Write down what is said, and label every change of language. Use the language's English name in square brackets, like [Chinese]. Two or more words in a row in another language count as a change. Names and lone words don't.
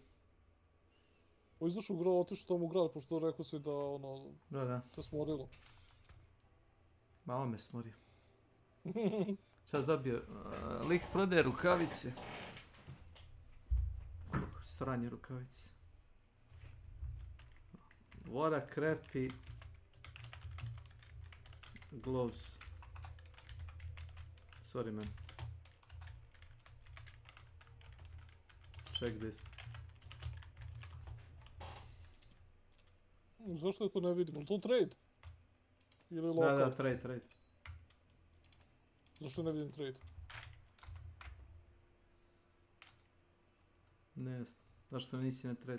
[Serbian] O, izašao u grad, otišao tamo u grad, pošto rekao si da ono... Da. Te smorilo. Ma on me smorio. Sad dobio, lik prodaje rukavice. Sranje rukavice. [English] What a crappy gloves. Sorry man. Check this. [Serbian] Zašto je to ne vidimo? To trade? Ili lokal? Da, trade. Zašto ne vidim trade? Ne, zašto nisi na trade?